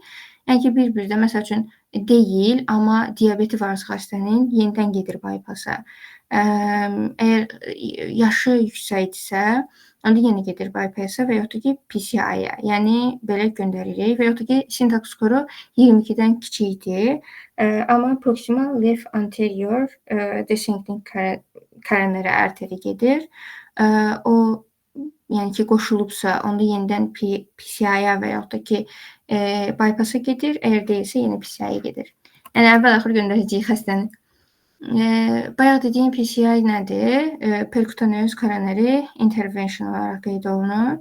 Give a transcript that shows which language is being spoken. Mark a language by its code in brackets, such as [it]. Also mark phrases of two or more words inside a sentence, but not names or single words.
[az] Yəni ki, bir-bir də, məsəl üçün, deyil, amma diabeti varsa xəstənin, yenidən gedir bypass-a. Əgər yaşı yüksəkdirsə, onda yenə gedir bypass-a və yaxud da ki, PCI-yə. Yəni, belə göndəririk və yaxud da ki, Syntax skoru 22-dən kiçikdir. [en] Amma proximal left anterior descending coronary artery gedir. [az] O, yəni ki, qoşulubsa, onda yenidən PCI-yə və yaxud da ki, bypass-a gedir. Əgər deyilsə, yenə PCI-yə gedir. Yəni, əvvəl-axır göndərəcəyik xəstəni. Bayaq dediyim PCI nədir? [en] Percutaneous coronary intervention [az] olaraq qeyd olunur.